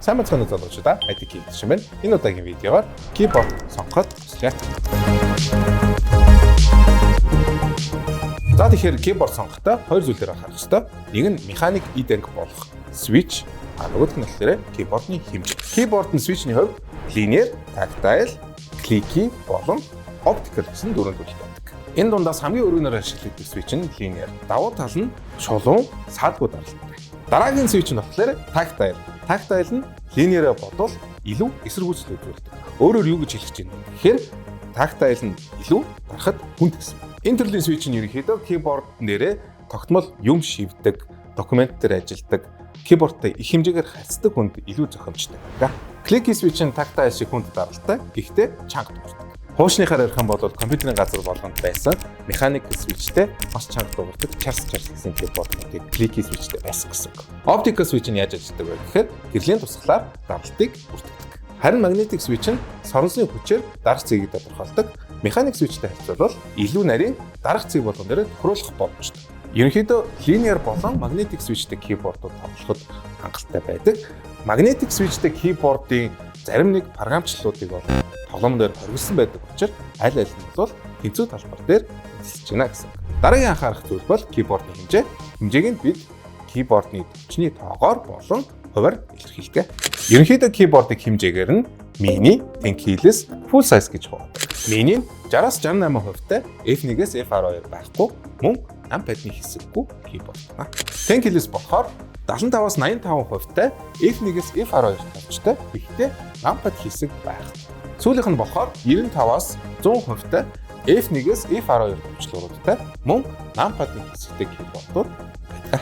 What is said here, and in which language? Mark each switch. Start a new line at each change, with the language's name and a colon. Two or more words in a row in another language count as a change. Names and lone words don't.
Mongolian: Сайн мэцхан залуучуудаа IT Geek гişin байна. Энэ удаагийн видеогоор keyboard сонгоход туслая. За тэгэхээр keyboard сонгохдоо хоёр зүйлээр анхаарах ёстой. Нэг нь механик e-dank болох switch, нөгөөх нь болохоор keyboard-ны хэмжээ.
English: Keyboard-ын switch-ний
Mongolian: хувьд
English: linear, tactile, clicky
Mongolian: болон optical гэсэн дөрвөн төрөлтэй байдаг. Энэ дундаас хамгийн өргөнөөр ашиглагддаг switch нь linear. Давуу тал нь шулуун, саадгүй даралтай. Дараагийн switch нь болохоор tactile. Tactile нь linear бодвол илүү эсэргүүцэл үзүүлдэг. Өөрөөр юу гэж хэлэх чинь гэхээр tactile нь илүү дарахад хүнд гэсэн. Энэ төрлийн switch нь ерөнхийдөө keyboard нэрээ тогтмол юм шивдэг, документ дээр ажилладаг, keyboardтай их хэмжээгээр харьцдаг хүнд илүү зохимжтой байдаг.
English: Clicky switch
Mongolian: нь tactile шиг хүнд даралтай, гэхдээ чанга дуурдаг. Хуучныхаар ярих юм бол компьютерийн газар болгонд байсан механик switchтэй бас чанга дуурдаг Charles гэсэн keyboard-ыг
English: clicky switchтэй
Mongolian: байсан гэсэн.
English: Optical switch
Mongolian: нь яаж ажилладаг вэ гэхээр гэрлийн тусгалаар даралтыг бүртгэдэг. Харин
English: magnetic switch
Mongolian: нь соронзны хүчээр дарах цэгийг тодорхойлдог. Механик switchтэй харьцуулбал илүү нарийн дарах цэг болгон дээр тохируулах боломжтой. Ерөнхийдөө linear болон
English: magnetic switchтэй keyboard-ууд
Mongolian: тоглоход хангалттай байдаг.
English: Magnetic switchтэй keyboard-ийн
Mongolian: зарим нэг програмчлалуудыг бол тоглоом дээр хоригдсан байдаг учраас аль аль нь бол тэнцүү талбар дээр ажиллаж байна гэсэн. Дараагийн анхаарах зүйл бол keyboard-ны хэмжээ. Хэмжээг нь бид keyboard-ны төвчний тоогоор болон хуваар илэрхийлдэг. Ерөнхийдөө keyboard-ыг хэмжээгээр нь
English: mini, ten keyless, full size
Mongolian: гэж хувадаг. Mini 60-68% F1-ээс F12 байхгүй, мөн numpad-ны хэсэггүй keyboard байна.
English: Ten keyless
Mongolian: болохоор 75-аас 85% F1-ээс F12 тавчтай, гэхдээ numpad хэсэг байх. Сүүлийнх нь болохоор 95-аас 100% F1-ээс F12 төвчлөрүүдтэй мөн numpad-ны хэсэгтэй keyboard-ууд байдаг.